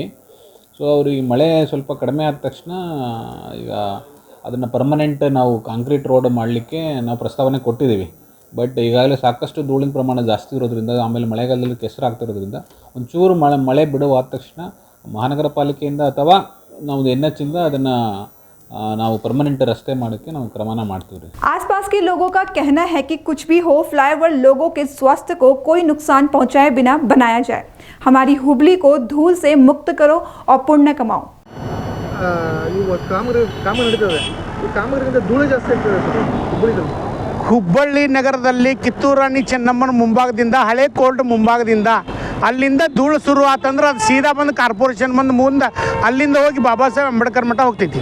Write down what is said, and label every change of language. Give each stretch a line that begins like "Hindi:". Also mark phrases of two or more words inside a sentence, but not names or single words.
Kannada: ಸೊ ಅವರು ಈ ಮಳೆ ಸ್ವಲ್ಪ ಕಡಿಮೆ ಆದ ತಕ್ಷಣ ಈಗ ಅದನ್ನು ಪರ್ಮನೆಂಟ್ ನಾವು
English: concrete road
Kannada: ಮಾಡಲಿಕ್ಕೆ ನಾವು ಪ್ರಸ್ತಾವನೆ ಕೊಟ್ಟಿದ್ದೀವಿ. ಬಟ್ ಈಗಾಗಲೇ ಸಾಕಷ್ಟು ಧೂಳಿನ ಪ್ರಮಾಣ ಜಾಸ್ತಿ ಇರೋದ್ರಿಂದ, ಆಮೇಲೆ ಮಳೆಗಾಲದಲ್ಲಿ ಕೆಸರಾಗ್ತಿರೋದ್ರಿಂದ ಒಂಚೂರು ಮಳೆ ಬಿಡುವಾದ ತಕ್ಷಣ ಮಹಾನಗರ ಪಾಲಿಕೆಯಿಂದ ಅಥವಾ ನಾವು NH ಇಂದ ಅದನ್ನು ನಾವು ಪರ್ಮನೆಂಟ್ ರಸ್ತೆ ಮಾಡೋಕ್ಕೆ ನಾವು ಕ್ರಮನ ಮಾಡ್ತೀವಿ.
Hindi: आसपास के लोगों का कहना है कि कुछ भी हो, फ्लाईओवर लोगों के स्वास्थ्य को कोई नुकसान पहुंचाए बिना बनाया जाए। हमारी हुबली को धूल से मुक्त करो और पुण्य कमाओ।
Kannada: ಹುಬ್ಬಳ್ಳಿ ನಗರದಲ್ಲಿ ಕಿತ್ತೂರು ರಾಣಿ ಚೆನ್ನಮ್ಮನ ಮುಂಭಾಗದಿಂದ, ಹಳೆ ಕೋರ್ಟ್ ಮುಂಭಾಗದಿಂದ ಅಲ್ಲಿಂದ ಧೂಳು ಶುರು ಆತಂದ್ರೆ ಅದು ಸೀದಾ ಬಂದು ಕಾರ್ಪೊರೇಷನ್ ಬಂದು ಮುಂದೆ ಅಲ್ಲಿಂದ ಹೋಗಿ ಬಾಬಾ ಸಾಹೇಬ್ ಅಂಬೇಡ್ಕರ್ ಮಠ ಹೋಗ್ತೈತಿ.